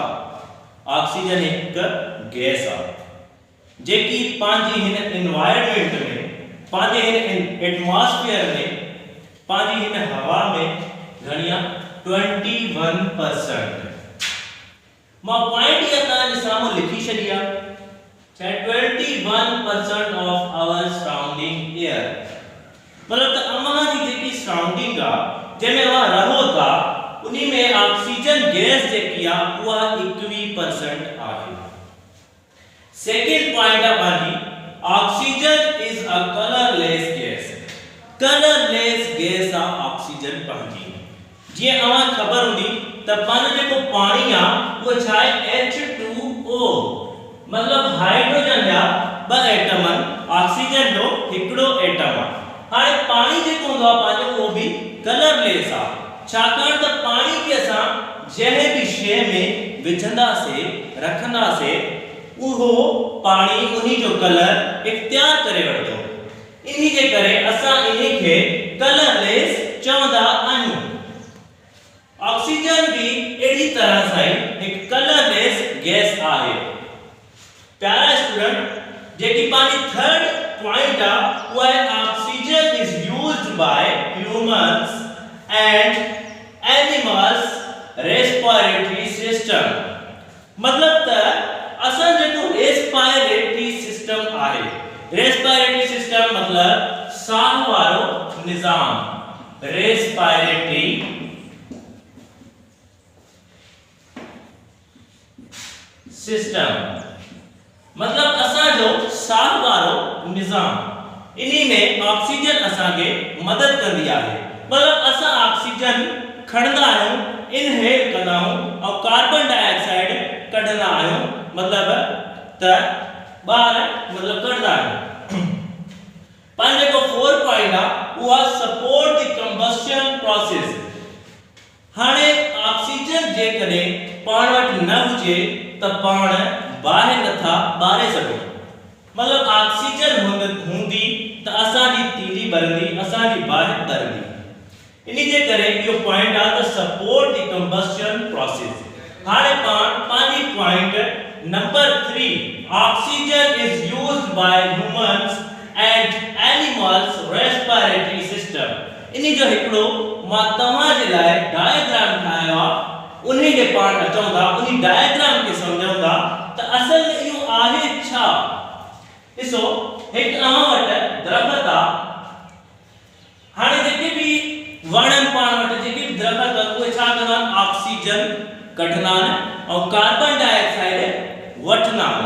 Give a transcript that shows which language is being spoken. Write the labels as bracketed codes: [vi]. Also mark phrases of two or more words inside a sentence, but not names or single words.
[sd] ऑक्सीजन हिकु गैस आहे जेकी पंहिंजी हिन एनवायरनमेंट में, पंहिंजे हिन एटमॉस्फेयर में, पंहिंजी हिन हवा में घणी आहे 21%। मां पॉइंट ये तव्हांजे साम्हूं लिखी छॾी आहे, [en] चाहे 21% of our surrounding air. [sd] मतलब त अमां जी जेकी सराउंडिंग आहे जंहिंमें अवां रहो था उन्ही में ऑक्सीजन गैस जेकी आहे उहा 21% आहे। [en] second point [sd] आहे पंहिंजी [en] oxygen is a colorless gas. colorless gas [sd] आहे ऑक्सीजन पंहिंजी। जीअं अवां ख़बर हूंदी त पंहिंजो जेको पाणी आहे वो छा आहे H2O, मतलब हाइड्रोजन जा ब एटम ऑक्सीजन जो हिकड़ो एटम आहे। हाणे पाणी जेको हूंदो आहे पंहिंजो उहो बि कलरलेस आहे, छाकाणि त पाणी खे असां जंहिं बि शइ में विझंदासीं रखंदासीं उहो पाणी उन्ही जो कलर इख्तियार करे वठंदो। इन्ही जे करे असां इन्ही खे कलरलेस चवंदा आहियूं। ऑक्सीजन भी एड़ी तरह सां एक [en] colorless gas [sd] आहे। प्यारा स्टूडेंट, जेकी पानी [en] third point [sd] आ वो है [en] oxygen is used by humans and animals respiratory system. [sd] मतलब त असां जेको [en] respiratory system [sd] आहे, [en] respiratory system [sd] मतलब साह वारो निजाम, [en] respiratory system [sd] मतलब असा जो साह वारो निजाम, इन्ही में ऑक्सीजन असा के मदद कंदी आहे। मतलब असा ऑक्सीजन खणंदा आहियूं, इनहेल कंदा आहियूं और [en] carbon dioxide [sd] कढंदा आहियूं, मतलब त बाहर मतलब कढंदा आहियूं। पाण जेको 4 पॉइंट आ उहा [en] support the combustion process. [sd] हाणे ऑक्सीजन जे कॾहिं पाण वटि न हुजे त पाण बाहि नथा ॿारे सघूं। मतलब ऑक्सीजन हूंदी त असांजी तीली भरंदी, असांजी बाहि भरंदी। इन्ही जे करे इहो पॉइंट आहे त [en] support the combustion process. [sd] हाणे पाण पंहिंजी [en] point number 3 oxygen is used by humans and animals respiratory system. [sd] इन्ही जो हिकड़ो मां तव्हां जे लाइ डायग्राम ठाहियो आहे, उन्ही के पाण अचूंगा, उन्ही डायग्राम के समझूंगा त असल में इहो आहे छा। ॾिसो, हिकु अवां वटि दरख़्त आहे। हाणे जेके बि वण पाण वटि जेके बि दरख़्त उहे छा कंदा आहिनि, ऑक्सीजन कढंदा आहिनि ऐं [en] carbon dioxide [sd] वठंदा आहिनि।